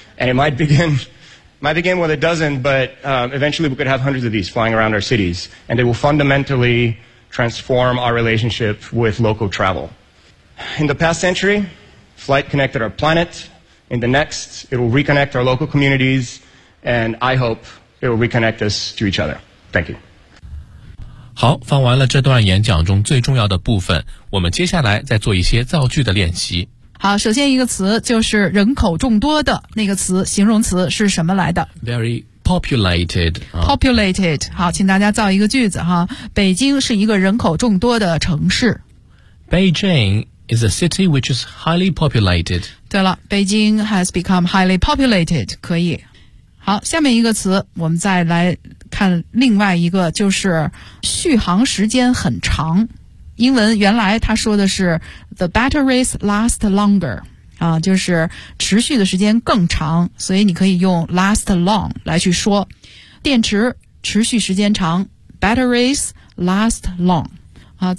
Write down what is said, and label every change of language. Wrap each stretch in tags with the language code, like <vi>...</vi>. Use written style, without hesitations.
<en>And it might begin with a dozen, but eventually we could have hundreds of these flying around our cities. And it will fundamentally transform our relationship with local travel. In the past century, flight connected our planet. In the next, it will reconnect our local communities. And I hope it will reconnect us to each other. Thank you.</en> <zh>好，放完了这段演讲中最重要的部分，我们接下来再做一些造句的练习。好，首先一个词就是人口众多的那个词，形容词是什么来的</zh> <en>？Very populated.</en> <zh>Populated. 好，请大家造一个句子哈。北京是一个人口众多的城市。</zh> <en>Beijing is a city which is highly populated.</en> <zh>对了</zh> <en>，Beijing has become highly populated.</en> <zh>可以。好，下面一个词，我们再来看另外一个，就是续航时间很长。英文原来他说的是</zh> <en>the batteries last longer</en> <zh>啊，就是持续的时间更长，所以你可以用</zh> <en>last long</en> <zh>来去说，电池持续时间长</zh> <en>batteries last long</en> <zh>啊。</zh>